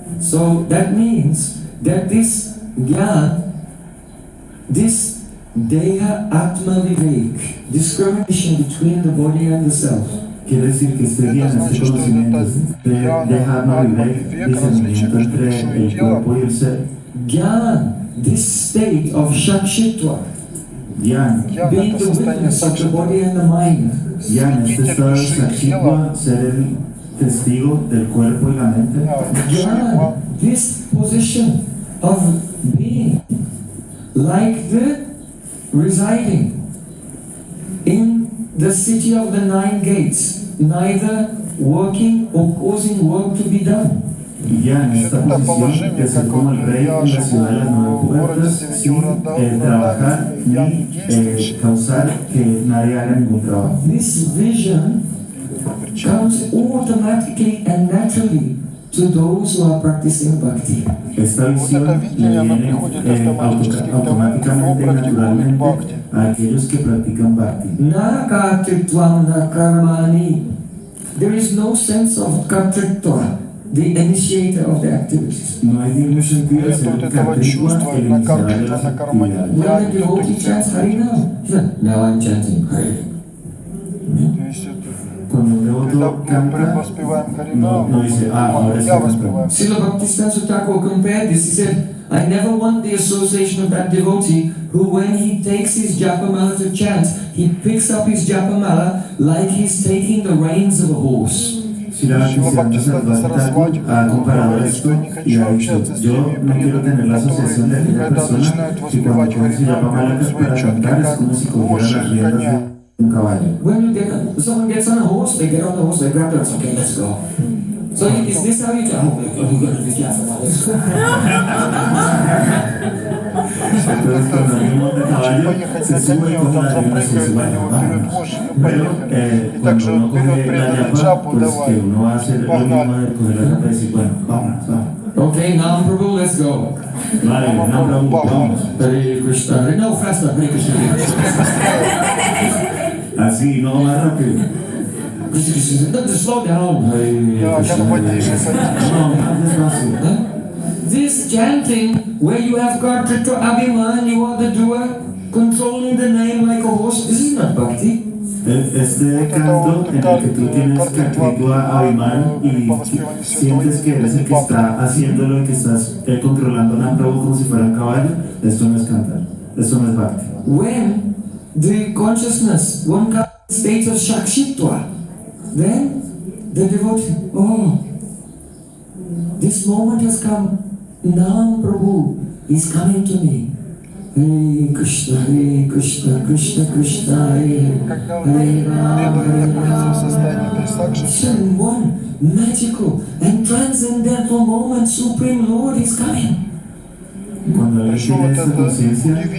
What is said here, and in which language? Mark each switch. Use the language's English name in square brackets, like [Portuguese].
[English] So that means that this Jnana, this Deha Atma Vivek, discrimination between the body and the self, [Spanish] Quiere decir que este guián, este conocimiento deja Atma Vivek, discernimiento entre el cuerpo y el ser. [English] Jnana, this state of Shakshitva, Gyan, being the witness of the body and the mind, [Spanish] Gyan, este estado de Shakshitva, ser el testigo del cuerpo y la mente. [English] Jnana, this position of being like the residing in the city of the 9 gates, neither working or causing work to be done. [Spanish] Y ya en esta posición de ser como el rey en la ciudad de las 9 puertas, sin trabajar ni causar que nadie haga ningún trabajo. [English] This vision comes automatically and naturally to those who are practicing bhakti. [Spanish] Esta visión le viene automáticamente y naturalmente a aquellos que practican bhakti. [Sanskrit] Na kartritvam na karmani. [English] There is no sense of kartritva, the initiator of the activities. [Spanish] No hay ningún sentido de ser kartritva, el iniciador de las actividades. [English] When the devotee chants Harinam, now I'm chanting Hari. [Spanish] Cuando un devoto canta, no dice, ahora sí canta. [English] Srila Bhaktisiddhanta Thakur compared this. He said, I never want the association of that devotee who, when he takes his japamala to chant, he picks up his japamala like he's taking the reins of a horse. [Spanish] Bhaktisiddhanta Thakur ha comparado esto y ha dicho, yo no quiero tener la asociación de aquella persona que cuando coge su japamala para cantar es como si cogiera las riendas de un caballo. [English] When someone gets on a horse, they get on the horse, they grab it, okay, let's go. So is this how you tell? Oh, you gotta be careful now. Let's go. [Spanish] Entonces cuando alguien monta caballo, se sube con la rienda y dice, bueno, vamos. Pero cuando uno coge la yapa, pues que uno va a hacer lo mismo de coger la yapa y decir, bueno, vámonos, vamos. [English] Okay, now Prabhu, let's go. [Spanish] Vale, un aplauso, vamos. [English] Hare Krishna. No, faster, Hare Krishna. [Spanish] Así, no más rápido. [English] Krishna, Krishna. No, just slow down. Hare Krishna. [Spanish] No, más despacio. [English] This chanting, where you have Kartrika Abhiman, you are the doer, controlling the name like a horse, this is not bhakti. [Spanish] Este canto en el que tú tienes Kartrika Abhiman y sientes que eres el que está haciéndolo y que estás controlando a Prabhu como si fuera un caballo, esto no es cantar, esto no es bhakti. [English] When the consciousness, one comes to state of Shakshitva, then the devotee, oh, this moment has come. Now Prabhu is coming to me. Hare Krishna, Krishna Krishna, Hare Rama, Hare Rama. It's one magical and transcendental moment. Supreme Lord is coming. [Spanish] Cuando él tiene esta conciencia,